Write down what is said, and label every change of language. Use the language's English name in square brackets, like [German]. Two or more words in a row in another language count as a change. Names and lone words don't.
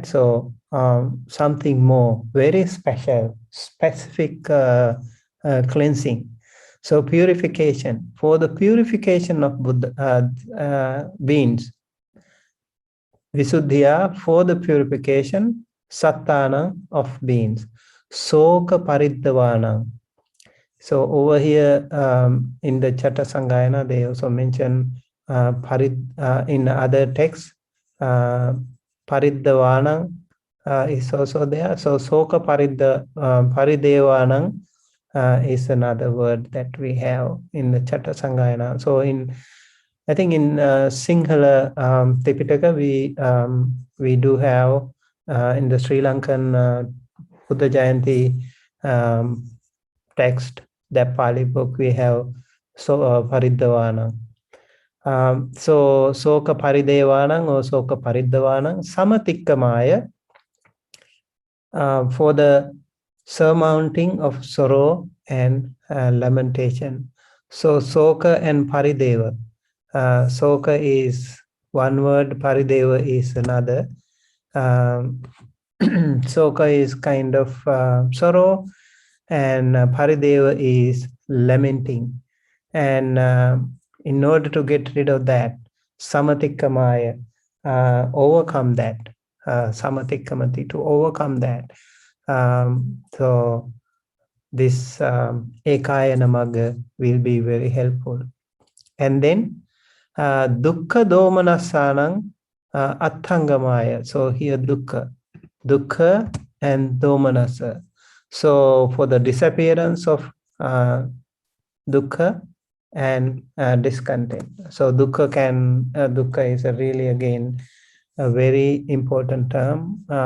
[English] So something more, very special, specific cleansing. So purification, for the purification of Buddha beings. Visuddhya, for the purification, sattana, of beings. [Pali] Soka paridhavana. [English] So over here in the Chatta Sanghayana, they also mention in other texts, paridhavana is also there. So [Pali] soka paridevanam [English] is another word that we have in the Chatta Sanghayana. So I think in Sinhala Tipitaka, we do have in the Sri Lankan Buddha Jayanti text, that Pali book, we have paridhavana. [Pali] So soka paridevanam or soka paridhavanam samatikkamaya, [English] for the surmounting of sorrow and lamentation. So soka and parideva. Soka is one word, parideva is another. Soka is kind of sorrow, and parideva is lamenting. And in order to get rid of that, samatikkamaya, overcome that, samatikkamati, to overcome that. So this [Pali] ekayana magga [English] will be very helpful. [Pali] And then dukkha domanassanam attangamaya. [English] So here dukkha and domanasa. So for the disappearance of dukkha and discontent. So dukkha is really again a very important term.